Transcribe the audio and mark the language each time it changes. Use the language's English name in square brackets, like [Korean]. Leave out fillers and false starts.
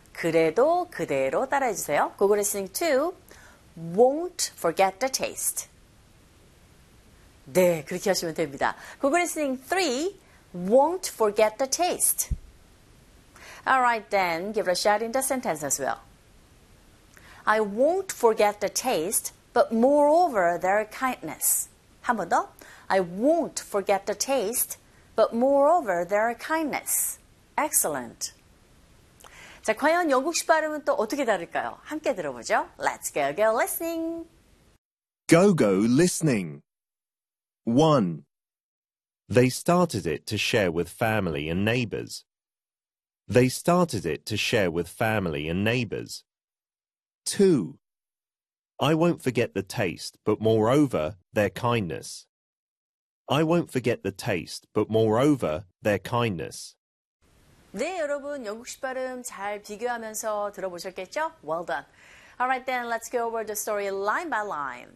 [Korean] 그래도 그대로 따라해 주세요. [English] Google listening 2, won't forget the taste. [Korean] 네, 그렇게 하시면 됩니다. [English] Google listening 3, won't forget the taste. Alright then, give it a shot in the sentence as well. I won't forget the taste, but moreover their kindness. [Korean] 한 번 더. [English] I won't forget the taste, but moreover their kindness. Excellent. [Korean] 자, 과연 영국식 발음은 또 어떻게 다를까요? 함께 들어보죠. [English] Let's go, go listening. Go, go listening. 1. They started it to share with family and neighbors. They started it to share with family and neighbors. 2. I won't forget the taste, but moreover, their kindness. I won't forget the taste, but moreover, their kindness. [Korean] 네, 여러분, 영국식 발음 잘 비교하면서 들어보셨겠죠? [English] Well done. Alright then, let's go over the story line by line.